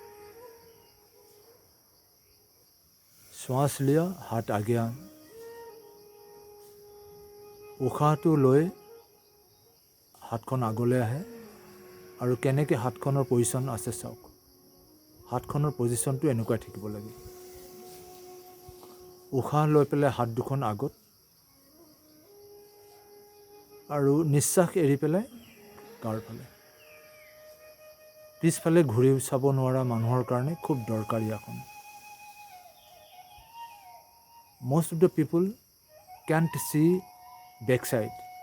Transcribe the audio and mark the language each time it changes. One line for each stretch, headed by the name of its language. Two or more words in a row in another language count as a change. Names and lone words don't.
Hindi: श्वास लिया, हाथ आगे आन.
Assamese: উশাহটো লৈ হাতখন আগলৈ আহে আৰু কেনেকৈ হাতখনৰ পজিশ্যন আছে চাওক. হাতখনৰ পজিশ্যনটো এনেকুৱাই থাকিব লাগে. উশাহ লৈ পেলাই হাত দুখন আগত আৰু নিশ্বাস এৰি পেলাই গাৰ ফালে. পিছফালে ঘূৰি চাব নোৱাৰা মানুহৰ কাৰণে খুব দৰকাৰী আসন.
English: Most of the people can't see backside.